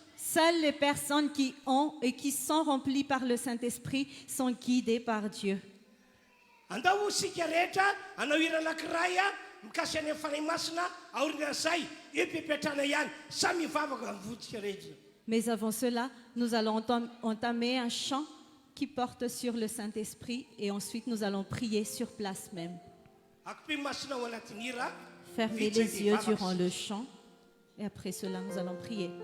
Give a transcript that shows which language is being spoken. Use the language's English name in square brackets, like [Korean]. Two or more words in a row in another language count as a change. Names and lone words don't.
[French] Seules les personnes qui ont et qui sont remplies par le Saint-Esprit sont guidées par Dieu. [Malagasy] Andao sika rehetra anao hira anankiray mikasy any amin'ny fanahy masina aorian'izay epepetrana ihany samy mivavaka amin'ny voditsika rehetra. [French] Mais avant cela, nous allons entamer un chant qui porte sur le Saint-Esprit et ensuite nous allons prier sur place même. [Malagasy] Akopy masina ao anatin'ny hira. [French] Fermez les yeux durant le chant et après cela nous allons prier.